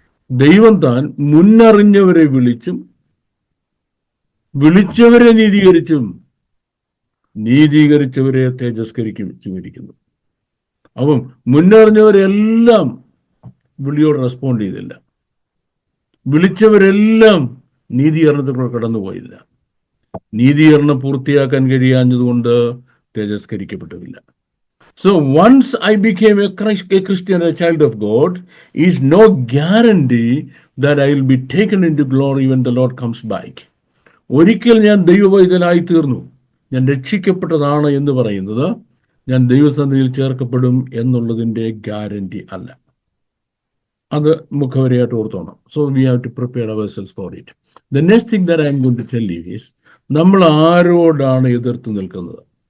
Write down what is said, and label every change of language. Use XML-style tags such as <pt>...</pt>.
<ml>ദൈവം താൻ മുന്നറിഞ്ഞവരെ വിളിച്ചും വിളിച്ചവരെ നീതീകരിച്ചും നീതീകരിച്ചവരെ തേജസ്കരിക്കുന്നു. അപ്പം മുന്നറിഞ്ഞവരെല്ലാം വിളിയോട് റെസ്പോണ്ട് ചെയ്തില്ല, വിളിച്ചവരെല്ലാം നീതീകരണത്തിലൂടെ കടന്നുപോയില്ല. നീതീകരണം പൂർത്തിയാക്കാൻ കഴിയാഞ്ഞതുകൊണ്ട് തേജസ്കരിക്കപ്പെട്ടില്ല.</ml> <en>So once I became a Christian, a child of God, is no guarantee that I will be taken into glory when the Lord comes back.</en> <ml>ഒരിക്കൽ ഞാൻ ദൈവവൈതനായി തീർന്നു, ഞാൻ രക്ഷിക്കപ്പെട്ടതാണ് എന്ന് പറയുന്നത് ഞാൻ ദൈവസന്നിധിയിൽ ചേർക്കപ്പെടും എന്നുള്ളതിൻ്റെ ഗ്യാരണ്ടി അല്ല. അത് മുഖവരയായിട്ട് ഓർത്തോണം.</ml> <en>So we have to prepare ourselves for it. The next thing that I am going to tell you is,</en> <ml>നമ്മൾ ആരോടാണ് എതിർത്ത് നിൽക്കുന്നത്?</ml>